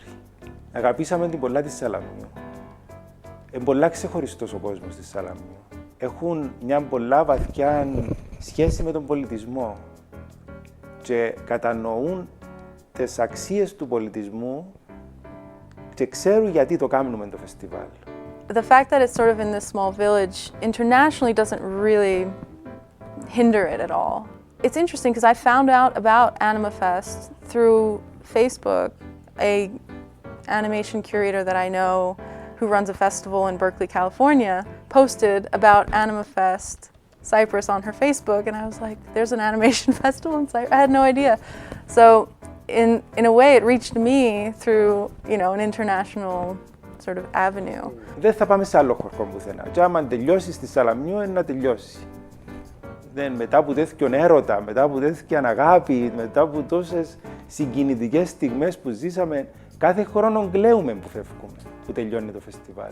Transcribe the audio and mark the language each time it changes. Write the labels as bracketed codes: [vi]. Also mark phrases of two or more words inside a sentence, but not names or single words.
[el] Αγαπήσαμε την πολλά της Σαλαμιού. Είναι πολλά ξεχωριστός ο κόσμος της Σαλαμιού. Έχουν μια πολλά βαθιά σχέση με τον πολιτισμό και κατανοούν τις αξίες του πολιτισμού και ξέρουν γιατί το κάνουμε το φεστιβάλ. [en] The fact that it's sort of in this small village internationally doesn't really hinder it at all. It's interesting because I found out about Animafest through Facebook. A animation curator that I know who runs a festival in Berkeley, California, posted about Animafest Cyprus on her Facebook, and I was like, there's an animation festival in Cyprus? I had no idea. So in a way, it reached me through, an international sort of avenue. [el] Δεν θα πάμε σε άλλο χορκό πουθενά. Και άμα τελειώσει στη Σαλαμιού, είναι να τελειώσει. Μετά από τέτοιον έρωτα, μετά από τέτοιαν αγάπη, μετά από τόσες συγκινητικές στιγμές που ζήσαμε, κάθε χρόνο κλαίουμε που φεύγουμε, που τελειώνει το φεστιβάλ.